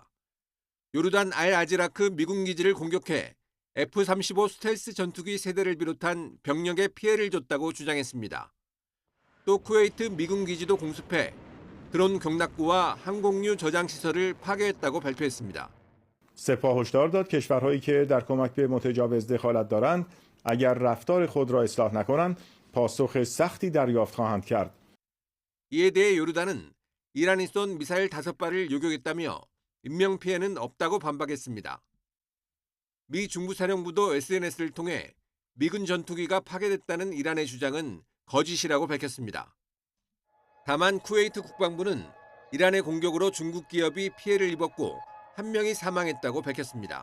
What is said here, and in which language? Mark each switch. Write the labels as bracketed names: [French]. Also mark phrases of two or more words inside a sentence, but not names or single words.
[Korean] 요르단 알 아지라크 미군 기지를 공격해 F-35 스텔스 전투기 세대를 비롯한 병력에 피해를 줬다고 주장했습니다. 또 쿠웨이트 미군 기지도 공습해 드론 경납구와 항공유 저장 시설을 파괴했다고 발표했습니다. [Persian] سپاه هشدار داد کشورهایی که در کمک به متجاوز دخالت دارند اگر رفتار خود را اصلاح نکنند پاسخ سختی دریافت خواهند کرد. [Korean] 이에 대해 요르단은 이란이 쏜 미사일 5발을 요격했다며 인명피해는 없다고 반박했습니다. 미 중부사령부도 SNS를 통해 미군 전투기가 파괴됐다는 이란의 주장은 거짓이라고 밝혔습니다. 다만 쿠웨이트 국방부는 이란의 공격으로 중국 기업이 피해를 입었고 1명이 사망했다고 밝혔습니다.